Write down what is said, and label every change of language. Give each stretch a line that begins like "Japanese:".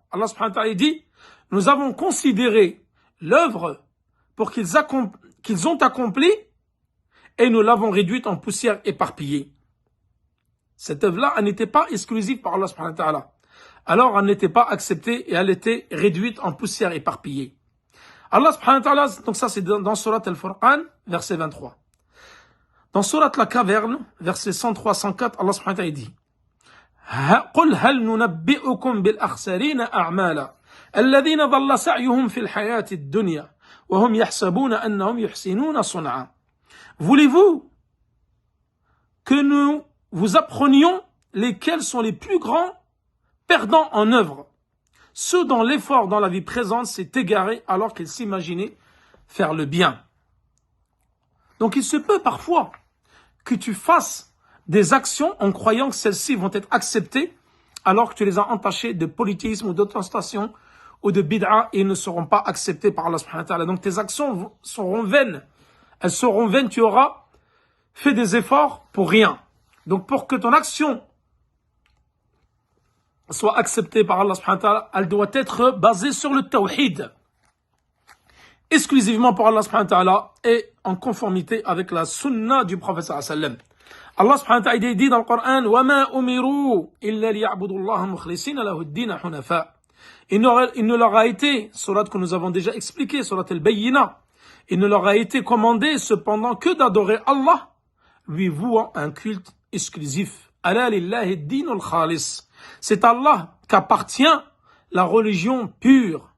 French: Allah subhanahu wa ta'ala dit, nous avons considéré l'œuvre pour qu'ils ont accompli et nous l'avons réduite en poussière éparpillée. Cette œuvre-là, elle n'était pas exclusive par Allah subhanahu wa ta'ala. Alors, elle n'était pas acceptée et elle était réduite en poussière éparpillée. Allah subhanahu wa ta'ala, donc ça c'est dans Surat Al-Furqan, verset 23. Dans Surat La Caverne, verset 103-104, Allah subhanahu wa ta'ala dit
Arabic: قُلْ هَلْ نُنَبِّئُكُمْ بِالْأَخْسَرِينَ أَعْمَالًا الَّذِينَ ضَلَّ سَعْيُهُمْ فِي الْحَيَاةِ الدُّنْيَا وَهُمْ يَحْسَبُونَ أَنَّهُمْ يُحْسِنُونَ صُنْعًا.
French: Voulez-vous que nous vous apprenions lesquels sont les plus grands perdants en œuvre? Ceux dont l'effort dans la vie présente s'est égaré alors qu'ils s'imaginaient faire le bien. Donc il se peut parfois que tu fasses des actions en croyant que celles-ci vont être acceptées alors que tu les as entachées de polythéisme ou d'ostentation ou de bid'a et ne seront pas acceptées par Allah subhanahu wa ta'ala. Donc tes actions seront vaines. Elles seront vaines, tu auras fait des efforts pour rien. Donc pour que ton action soit acceptée par Allah subhanahu wa ta'ala, elle doit être basée sur le tawhid. Exclusivement pour Allah subhanahu wa ta'ala et en conformité avec la sunna du prophète sallallahu alayhi wa sallam. Allah subhanahu wa ta'ala dit dans le Coran
Arabic: وَمَا أُمِرُوا إِلَّا لِيَعْبُدُوا اللَّهَ مُخْلِصِينَ لَهُ الدِّينَ حُنَفَاءَ.
French: Il ne leur a été, surat que nous avons déjà expliqué, surat al-Bayyina, il ne leur a été commandé cependant que d'adorer Allah, lui vouant un culte exclusif.
Arabic: Ala lillahi ad-din al-khalis.
French: C'est Allah qu'appartient la religion pure.